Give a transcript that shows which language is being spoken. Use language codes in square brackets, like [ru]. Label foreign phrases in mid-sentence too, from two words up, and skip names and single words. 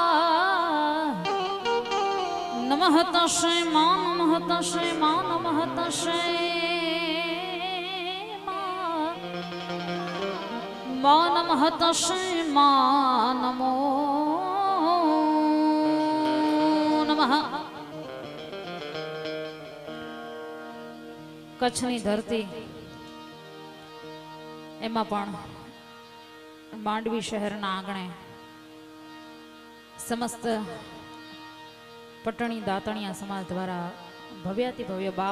[sa] नमः तस्यै मां नमः तस्यै मां नमः तस्यै मां नमः तस्यै मां नमो नमः। [gu] કચ્છની ધરતી એમાં પણ માંડવી શહેરના આંગણે સમસ્ત પટણી દાતણિયા સમાજ દ્વારા ભવ્યાતિ ભવ્ય બાપ